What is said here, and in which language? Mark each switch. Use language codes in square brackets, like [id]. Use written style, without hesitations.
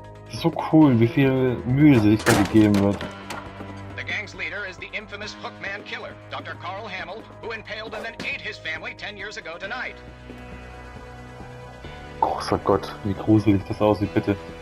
[de] so cool, wie viel Mühe sich da gegeben wird. [en] The gang's leader is the infamous Hookman killer, Dr. Carl Hamill, who impaled and then ate his family 10 years ago tonight. [de] Großer Gott, wie gruselig das aussieht, bitte.